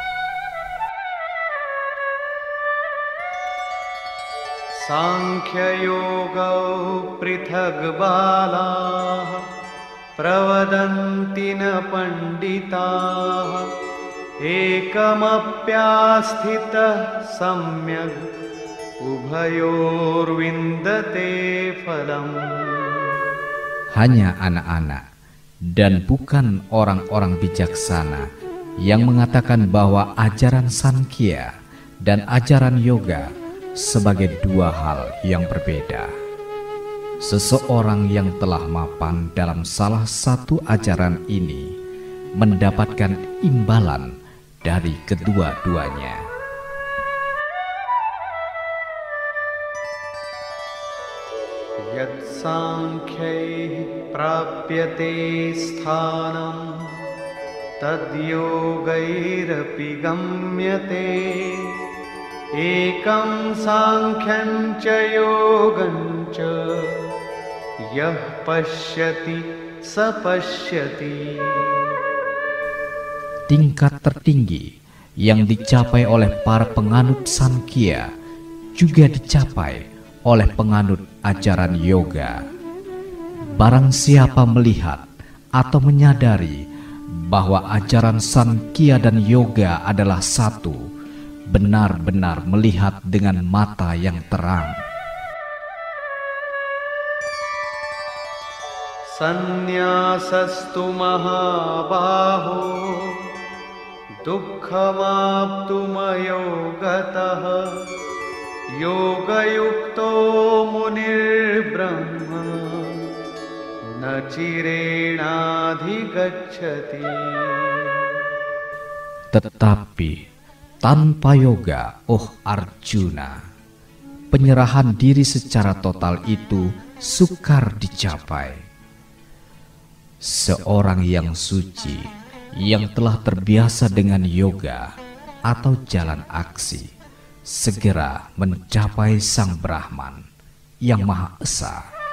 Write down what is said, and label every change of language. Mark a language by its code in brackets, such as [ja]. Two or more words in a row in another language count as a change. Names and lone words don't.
[sa] Sankhya yoga prithag bala pravadanti na pandita ekamapyasthita samyak ubhayor vindate phalam. [id] Hanya anak-anak dan bukan orang-orang bijaksana yang mengatakan bahwa ajaran Sankhya dan ajaran yoga sebagai dua hal yang berbeda. Seseorang yang telah mapan dalam salah satu ajaran ini mendapatkan imbalan dari kedua-duanya. [sa] Yat sankhyaih prapyate sthanam tad yogairapi gamyate ekam sankhyan ca yogam ca yah pashyati sapashyati. [id] Tingkat tertinggi yang dicapai oleh para penganut Sankhya juga dicapai oleh penganut ajaran yoga. Barang siapa melihat atau menyadari bahwa ajaran Sankhya dan yoga adalah satu, benar-benar melihat dengan mata yang terang. [sa] Sannyasastu mahabaho dukkhamaptumayogatah yogayukto munirbrahma na chirenadhigacchati. [id] Tetapi tanpa yoga, oh Arjuna, penyerahan diri secara total itu sukar dicapai. Seorang yang suci yang telah terbiasa dengan yoga atau jalan aksi segera mencapai Sang Brahman yang Maha Esa.